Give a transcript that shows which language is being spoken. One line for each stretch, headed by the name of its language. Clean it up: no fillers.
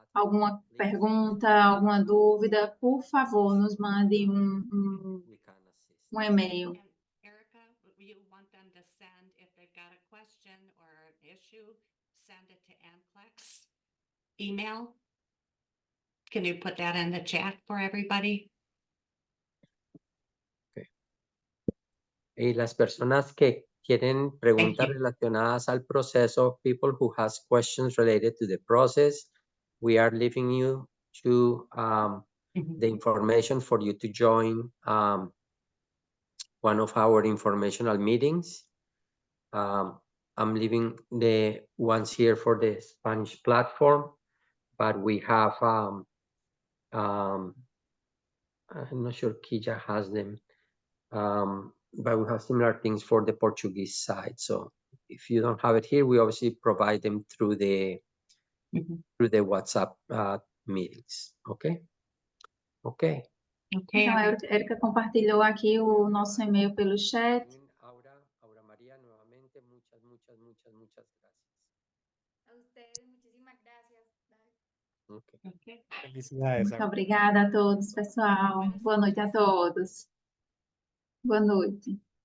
Portuguese: alguma pergunta, alguma dúvida, por favor, nos mande um e-mail.
English: And Erica, you want them to send, if they've got a question or an issue, send it to NCLEX email? Can you put that in the chat for everybody?
Spanish: Y las personas que quieren preguntas
English: you.
Spanish: relacionadas al proceso,
English: people who has questions related to the process, we are leaving you to the information for you to join one of our informational meetings. I'm leaving the ones here for the Spanish platform, but we have, I'm not sure Kija has them, but we have similar things for the Portuguese side. So if you don't have it here, we obviously provide them through the WhatsApp meetings. Okay. Okay. Okay.
Portuguese: Então, a Erika compartilhou aqui o nosso e-mail pelo chat.
Spanish: Aura María, nuevamente, muchas gracias. A ustedes, muchísimas gracias.
English: Okay. Okay.
Spanish: Felicidades.
Portuguese: Muito obrigada a todos, pessoal. Boa noite a todos. Boa noite.